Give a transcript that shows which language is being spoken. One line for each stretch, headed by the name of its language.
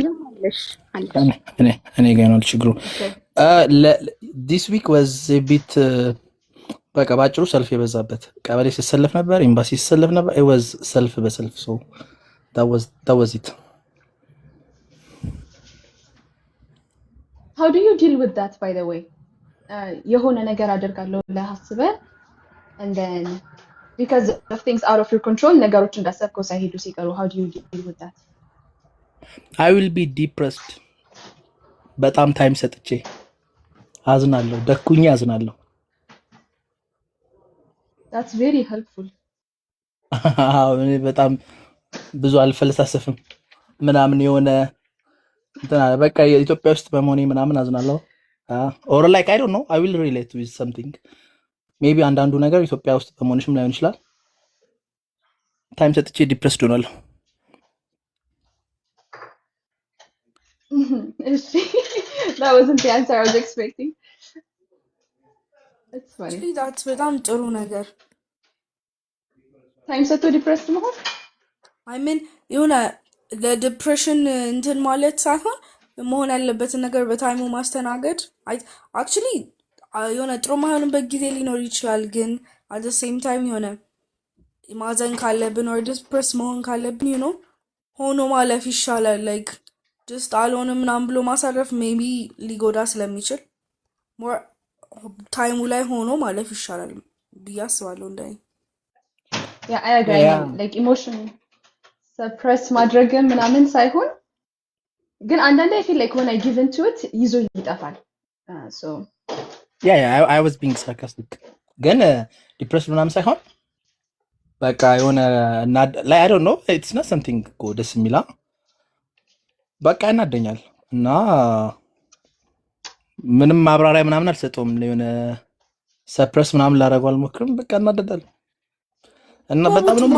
Amharic: አለሽ አለሽ እኔ ጋር ነው ችግሩ። ኦኬ
English: ዲስ ዊክ ዋዝ ቢት
Amharic: በቃ ባጭሩ ሰልፍ የበዛበት ቀበሌ ሲሰለፍ ነበር፣ ኤምባሲ ሲሰለፍ ነበር።
English: it was
Amharic: ሰልፍ በሰልፍ
English: so that was it. how do you deal with that by the way?
Amharic: የሆነ ነገር አደርጋለሁ ብለህ አስበህ
English: and then because of things out of your control
Amharic: ነገሮች እንዳሰብከው ሳይሄዱ ሲቀሩ
English: how do you deal with that? I will be depressed
Amharic: በጣም ታይም ሰጥቼ አዝናለሁ፣ ደኩኝ አዝናለሁ።
English: that's very helpful.
Amharic: እኔ በጣም ብዙ አልፈልሳሰፍም ምናምን የሆነ እንትና በቃ የኢትዮጵያ ውስጥ በመሆኔ ምናምን አዝናለሁ።
English: or like I don't know I will relate with something maybe
Amharic: አንዳንዱ ነገር ኢትዮጵያ ውስጥ በመሆንሽም ላይሆን ይችላል። ታይም ሰጥቼ ዲፕረስድ ሆናለሁ።
English: እሺ that wasn't the answer I was expecting. It's funny. that's
Amharic: በጣም ጥሩ ነገር። ታይም ሰጥቶ ዲፕረስድ መሆን አይ ሚን የሆነ ለዲፕሬሽን እንትን ማለት ሳይሆን መሆን ያለበትን ነገር በታይሙ ማስተናገድ። አክቹሊ የሆነ ጥሩ ማይሆንበት ጊዜ ሊኖር ይችላል፣ ግን
English: አት ዘ ሴም ታይም
Amharic: የሆነ ማዘን ካለብን ወይ ዲፕረስ መሆን ካለብን
English: ዩ ኖ
Amharic: ሆኖ ማለፍ ይሻላል።
English: ላይክ ጀስት
Amharic: አልሆንም ምናምን ብሎ ማሳረፍ ሜቢ ሊጎዳ ስለሚችል ሞር ታይሙ ላይ ሆኖ ማለፍ ይሻላል ብዬ አስባለሁ እንደኔ።
English: yeah I agree. Yeah. like emotion suppress
Amharic: ማድረግ ምናምን ሳይሆን ግን አንዳንዴ
English: I feel like when I give into it
Amharic: ይዞ ይጠፋል።
English: so yeah I was being sarcastic
Amharic: ግን ዲፕረስድ ምናምን ሳይሆን በቃ የሆነ ላይ
English: I don't know it's not something
Amharic: ደስ የሚላ በቃ ያናደኛል እና ምንም ማብራሪያ ምናምን አልሰጠውም። የሆነ ሰፕረስ ምናምን ላደርገው አልሞክርም። በቃ እናደዳለሁ እና በጣም ነው